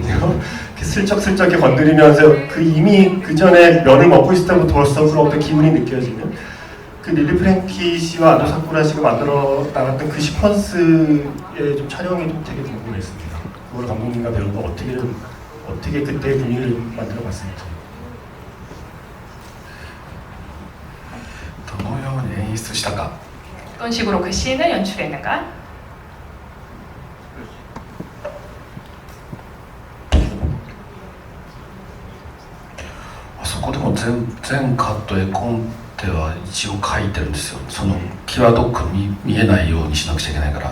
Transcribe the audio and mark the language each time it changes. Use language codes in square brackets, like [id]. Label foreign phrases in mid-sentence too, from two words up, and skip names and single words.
[ko] 이렇게 슬쩍슬쩍 이렇게 건드리면서 그 이미 그 전에 면을 먹고 있을 때부터 벌써 그런 어떤 기분이 느껴지는, 그 릴리 프랭키 씨와 안도 사쿠라 씨가 만들어 나갔던 그 시퀀스의 좀 촬영이 좀 되게 궁금했습니다. 그걸 감독님과 배우가 어떻게 그때 분위기를 만들어 봤을지. [ja] どのように演出したか。 [ko] 어떤 식으로 그 씬을 연출했는가? [ja] あそこでも全カット絵コンテは一応書いてるんですよ。その際どく見えないようにしなくちゃいけないから。